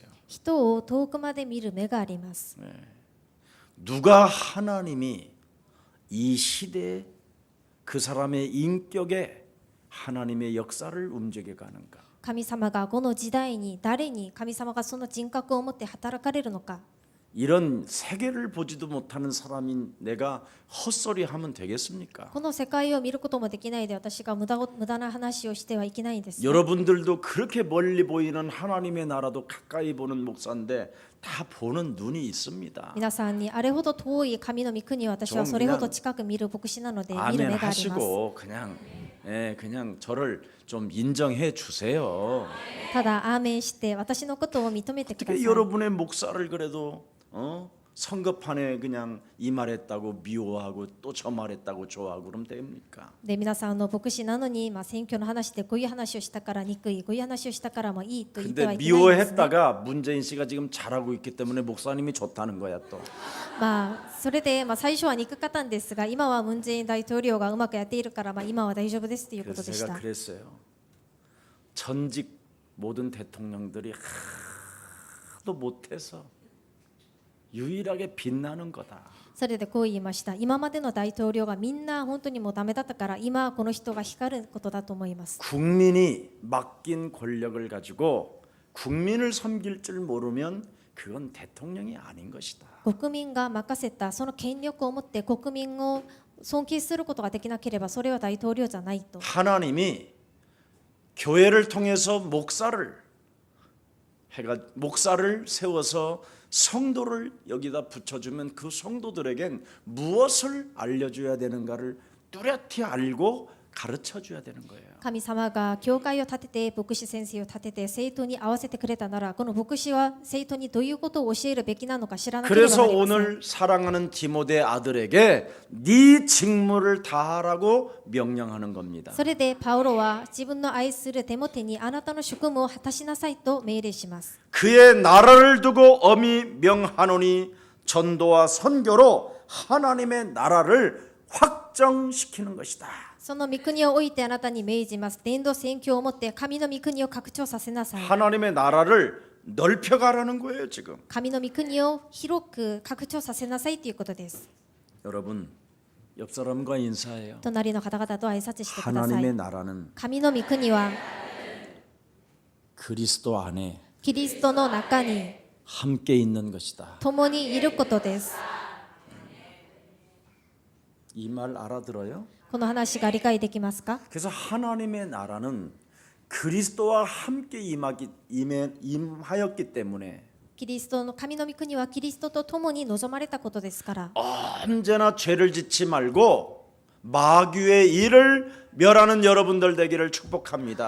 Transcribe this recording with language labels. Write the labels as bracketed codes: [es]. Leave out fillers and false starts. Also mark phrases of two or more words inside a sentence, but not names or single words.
[ja] 人を遠くまで見る目があります。 [ko] 누가 하나님이 이 시대에 그 사람의 인격에 하나님의 역사를 움직여 가는가? [ja] 神様がこの時代に誰に神様がその人格を持って働かれるのか。 [ko] 이런 세계를 보지도 못하는 사람인 내가 헛소리 하면 되겠습니까? [ja] この世界を見ることもできないで私が無駄な話をしてはいけないんです。 [ko] 여러분들도 그렇게 멀리 보이는 하나님의 나라도 가까이 보는 목사인데 다 보는 눈이 있습니다. [ja] 皆さんにあれほど遠い神の御国を私はそれほど近く見る牧師なので見る [ko] 아멘 [ja] 目があります。 [ko] 하시고 그냥 저를 좀 인정해 주세요. [ja] ただアーメンして私のことを認めてくださ [ko] 어떻게 [ja] い。 [ko] 여러분의 목사를 그래도 선거판에 그냥 이 말했다고 미워하고 또 저 말했다고 좋아하고 그러면 됩니까? [ja] で皆さんの牧師なのに、選挙の話でこういう話をしたから憎い、こういう話をしたからもいいと言っては [ko] 근데 [ja] いけないんです、ね。 [ko] 미워했다가 문재인 씨가 지금 잘하고 있기 때문에 목사님이 좋다는 거야 또. [ja] それで、最初は憎かったんですが、今はムン・ジェイン大統領がうまくやっているから、今は大丈夫ですということ [ko] 그래서 [ja] でし [ko] 제가 [ja] た。 [ko] 그랬어요. 전직 모든 대통령들이 하도 못해서 유일하게 빛나는 거다. [ja] それでこう言いました。今までの大統領がみんな本当にもうダメだったから、今この人が光ることだと思います。 [ko] 국민이 맡긴 권력을 가지고 국민을 섬길 줄 모르면 그건 대통령이 아닌 것이다. [ja] 国民が任せたその権力を持って国民を尊敬することができなければそれは大統領じゃないと。 [ko] 하나님이 교회를 통해서 목사를 세워서 성도를 여기다 붙여주면 그 성도들에겐 무엇을 알려줘야 되는가를 뚜렷이 알고 가르쳐줘야 되는 거예요. [ja] 神様が教会を建てて牧師先生を立てて生徒に合わせてくれたならこの牧師は生徒にどういうことを教えるべきなのか知らなければな [ko] 그래서 [ja] りません。 [ko] 오늘 사랑하는 디모데 아들에게 네 직무를 다하라고 명령하는 겁니다. [ja] それでパウロは自分の愛するテモテにあなたの職務を果たしなさいと命令します。 [ko] 그의 나라를 두고 엄히 명하노니 전도와 선교로 하나님의 나라를 확정시키는 것이다. [ja] その御国を置いてあなたに命じます。伝道宣教をもって神の御国を拡張させなさい。 [ko] 하나님의 나라를 넓혀가라는 거예요 지금. [ja] 神の御国を広く拡張させなさいということです。 [ko] 여러분 옆 사람과 인사해요. [ja] 隣の方々と挨拶してくださ [ko] 하나님의 [ja] い。 [ko] 나라는 [ja] 神の御国は [ko] 그리스도 안에 [ja] キリストの中に [ko] 함께 있는 것이다. [ja] 共にいることです。 [ko] 이 말 알아들어요? [ja] この話が理解できますか？ [ko] 그래서 하나님의 나라는 그리스도와 함께 임하였기 때문에 [ja] キリストの神の御国はキリストと共に望まれたことですから、 [ko] 언제나 죄를 짓지 말고 마귀의 일을 멸하는 여러분들 되기를 축복합니다.